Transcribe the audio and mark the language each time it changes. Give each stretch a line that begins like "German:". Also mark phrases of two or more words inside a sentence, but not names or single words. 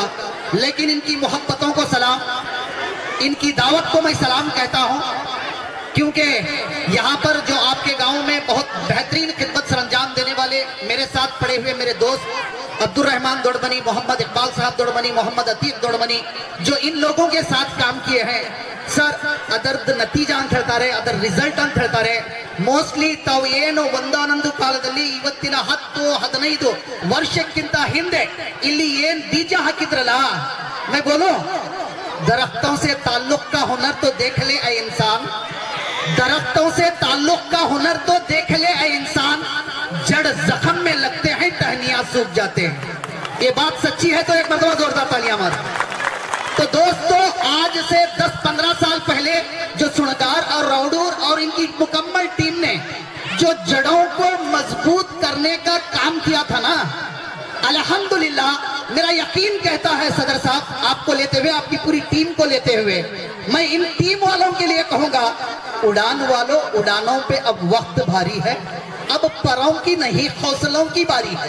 Hindi: लेकिन इनकी मोहब्बतों को सलाम, इनकी दावत को मैं सलाम कहता हूं, क्योंकि यहाँ पर जो आपके गांव में बहुत बेहतरीन खिदमत सरंजाम देने वाले मेरे साथ पड़े हुए मेरे दोस्त अब्दुल रहमान दोड़मनी, मोहम्मद इकबाल साहब दोड़मनी, मोहम्मद अतीक दोड़मनी, जो इन लोगों के साथ काम किए हैं
Kannada: ಸರ್, ಅದರದ್ದು ನತೀಜ ಅಂತ ಹೇಳ್ತಾರೆ, ಅದರ ರಿಸಲ್ಟ್ ಅಂತ ಹೇಳ್ತಾರೆ. ಮೋಸ್ಟ್ಲಿ ತಾವು ಏನು ಒಂದಾನೊಂದು ಕಾಲದಲ್ಲಿ ಇವತ್ತಿನ 10-15 ವರ್ಷಕ್ಕಿಂತ ಹಿಂದೆ ಇಲ್ಲಿ ಏನ್ ಬೀಜ ಹಾಕಿದ್ರಲ್ಲ,
Hindi: मैं बोलूं दरख्तों से ताल्लुक का हुनर तो देख ले ऐ इंसान, दरख्तों से ताल्लुक का हुनर तो देख ले ऐ इंसान, जड़ जख्म में लगते हैं टहनियां सूख जाते हैं। ये बात सच्ची है तो एक मरतबा जोरदार तालियां मार। तो दोस्तों, आज से 10-15 साल पहले जो सुणगार और राउडूर और इनकी मुकम्मल टीम ने जो जड़ों को मजबूत करने का काम किया था ना, अल्हम्दुलिल्लाह मेरा यकीन कहता है सदर साहब, आपको लेते हुए, आपकी पूरी टीम को लेते हुए मैं इन टीम वालों के लिए कहूंगा, उड़ान वालों, उड़ानों पे अब वक्त भारी है, अब परों की नहीं हौसलों की बारी है।